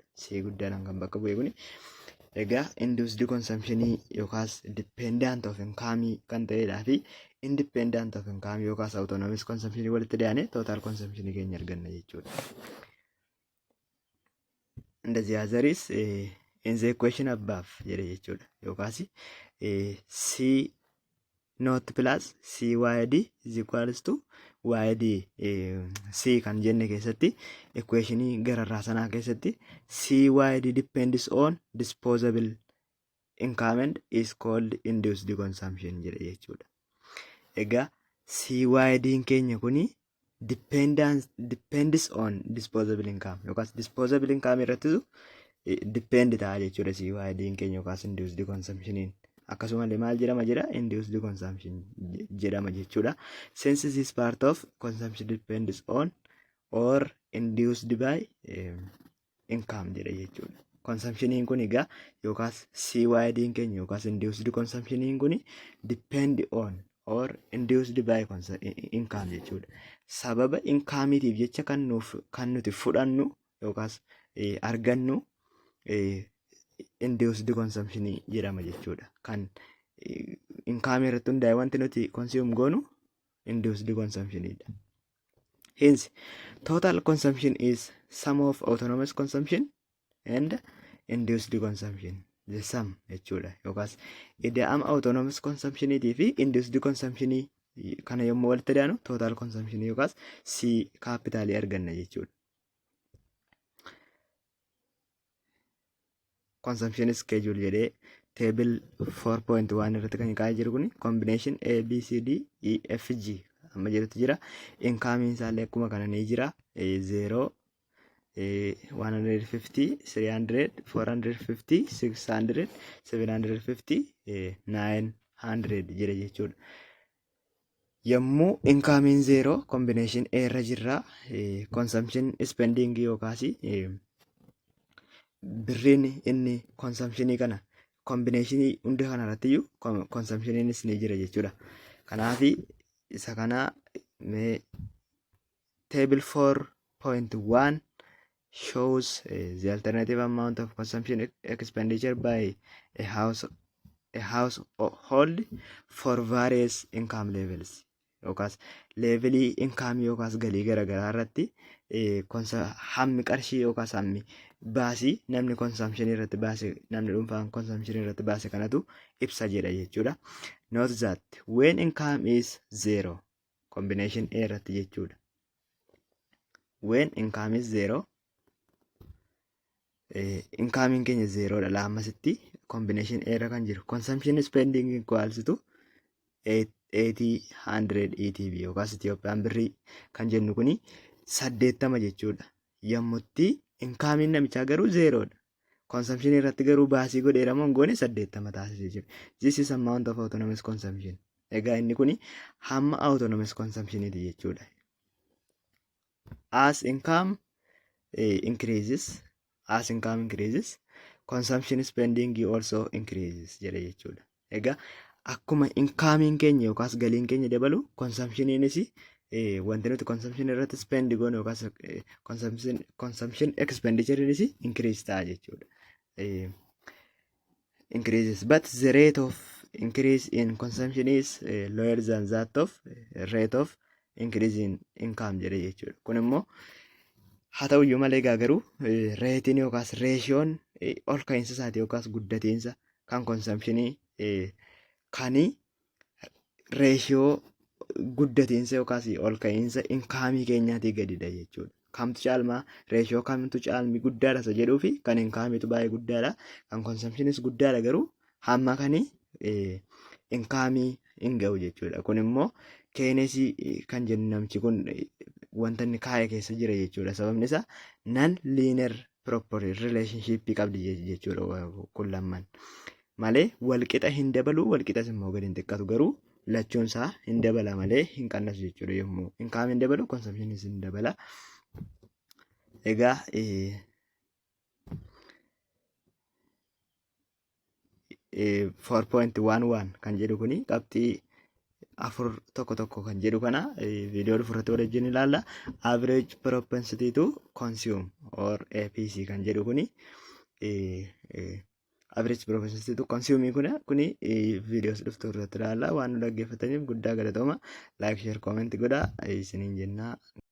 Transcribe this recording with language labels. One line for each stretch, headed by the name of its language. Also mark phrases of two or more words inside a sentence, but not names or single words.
Oromo: C guddaadhaan kan bakka bu'e kuni egaa
English: induced consumptionii
Oromo: yookaas
English: dependent of income
Oromo: kan ta'edhaa fi
English: independent of income
Oromo: yookaas
English: autonomous consumption
Oromo: walitti dhiyaane
English: total consumption
Oromo: keenya arganna jechuudha.
English: And the other is in the equation above
Oromo: jedhe jechuudha.
English: Yookaas C not plus CYD is equals to YD C
Oromo: kan jenne keessatti equationii gararraa sanaa keessatti
English: CYD depends on disposable income and is called induced consumption
Oromo: jedhe jechuudha. Egaa CYD'n keenya kuni
English: depends on disposable income
Oromo: yookaas
English: disposable income
Oromo: irrattisu depend ta'a jechuudha. CYD'n keenya yookaas
English: induced consumptioniin
Oromo: akkasumallee maal jedhama jedha
English: induced consumption
Oromo: jedhama jechuudha.
English: Since this part of consumption depends on or induced by income
Oromo: jedha jechuudha. Consumptioniin kun egaa yookaas CYD'n keenya yookaas
English: induced consumptioniin
Oromo: kun
English: depend on or induced by income
Oromo: jechuudha. Sababa inkaamiitiif jecha kan nuti fudhannu yookaas argannu
English: induced consumption
Oromo: jedhama jechuudha. Kan inkaamii irratti hundaa'e wanti nuti consume goonu
English: induced consumption
Oromo: dha.
English: Hence, total consumption is sum of autonomous consumption and induced consumption. The sum jechuudha.
Oromo: Yookaas ida'ama
English: autonomous consumption
Oromo: fi
English: induced consumption
Oromo: kana yommuu walitti daanu
English: total consumption
Oromo: yookaas C capital arganna jechuudha.
English: Consumption schedule
Oromo: jedhee table 4.1 irratti kan kaa'ee jiru kun combination A, B, C, D, E, F, G amma jedhutu jira. Income isaallee akkuma kana ni jira. 0, 150, 300, 450, 600, 750, 900 jira jechuudha. Yommuu income 0 combination A irra jirra.
English: Consumption spending
Oromo: yookaas birriin inni consumptionii kana combinationii hunda kana irratti iyyuu consumptioniinis ni jira jechuudha. Kanaaf isa kana
English: table 4.1 shows the alternative amount of consumption expenditure by a household for various income levels.
Oromo: Yookaas levelii income yookaas galii garaagaraa irratti hammi qarshii yookaas hammi baasii namni consumption irratti baase namni dhuunfaan consumption irratti baase kanatu ibsa jedha jechuudha.
English: Note that when income is 0 combination A
Oromo: irratti jechuudha.
English: When income is 0
Oromo: income keenya 0 dha lammasitti combination A irra kan jiru
English: consumption spending equals to 800 ETB
Oromo: yookaas Itiyoophiyaan birrii kan jennu kuni 80 jechuudha. Yommutti income namichaa garuu 0 dha. Consumption irratti garuu baasii godheera moo goone 80 taasisee jira.
English: This is amount of autonomous consumption.
Oromo: Egaa inni kuni hamma
English: autonomous consumption
Oromo: ti jechuudha.
English: As income increases, consumption spending also increases
Oromo: jedha jechuudha. Egaa akkuma income keenya yookaas galiin keenya dabalu consumptioniinis wanti nuti consumption irratti spend goone yookaas
English: consumption expenditurenis increase
Oromo: ta'a jechuudha.
English: Increases, but the rate of increase in consumption is lower than that of rate of increase in income
Oromo: jedha jechuudha. Kun immoo haa ta'uyyuu malee garuu reetiin yookaas reeshiyoon ol ka'iinsa isaati yookaas guddatiinsa kan consumptionii kani reeshiyoo guddatiinsa yookaas ol ka'iinsa inkaamii keenyaatii gadidha jechuudha. Kamtu caalmaa reeshiyoo kamtu caalmi guddaadha isa jedhuu fi kan inkaamiitu baay'ee guddaadha. Kan consumptionis guddaadha garuu hamma kani inkaamii hin ga'u jechuudha. Kun immoo keenesii kan jennu namichi kun wanta inni kaa'e keessa jira jechuudha. Sababni isaa
English: non linear proper relationship
Oromo: qabdi jechuudha kun lamman. Malee walqixa hin dabalu walqixas immoo gadi hin xiqqatu garuu lachuun isaa hin dabala malee hin qannasu jechuudha. Yommuu inkaam hin dabalu consumptionis hin dabala. Egaa 4.11 kan jedhu kuni qabxii 4 kan jedhu kana viidiyoo dhufuurratti waliin ilaalla.
English: Average propensity to consume or APC
Oromo: kan jedhu kuni
English: average propensity to consume
Oromo: kuni viidiyoos dhufuurratti ilaalla. Waan nu dhaggeeffataniif guddaa galatooma.
English: Like, share, comment
Oromo: godhaa isiniin jenna.